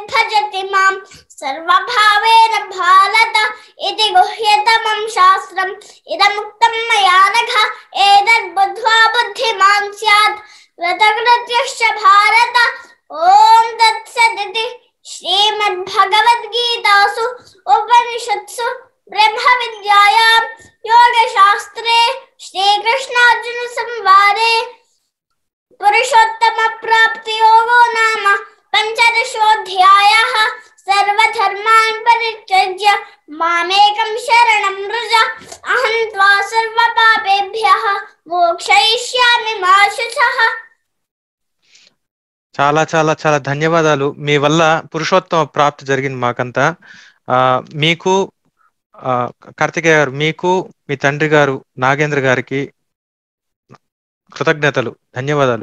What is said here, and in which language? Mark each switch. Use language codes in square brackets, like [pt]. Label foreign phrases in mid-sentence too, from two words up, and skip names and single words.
[sa] भजति मां सर्वभावेन भारत इति गुह्यतमं शास्त्रम् इदमुक्तं मया नघ एतद् बुद्ध्वा बुद्धिमान् स्यात् कृतकृत्यश्च भारत ॐ तत्सदिति श्रीमद्भगवद्गीतासु उपनिषत्सु ब्रह्मविद्यायां योगशास्त्रे श्रीकृष्णार्जुन संवादे पुरुषोत्तमप्राप्तियोगो नाम पञ्चदशोऽध्यायः सर्वधर्मान् परित्यज्य मामेकं शरणं व्रज अहं त्वा सर्वपापेभ्यः మోక్షయిష్యామి మా శుచః. [te] చాలా చాలా చాలా ధన్యవాదాలు. మీ వల్ల పురుషోత్తమ ప్రాప్తి జరిగింది మాకంతా. మీకు కార్తికేయ గారు, మీకు మీ తండ్రి గారు నాగేంద్ర గారికి కృతజ్ఞతలు, ధన్యవాదాలు.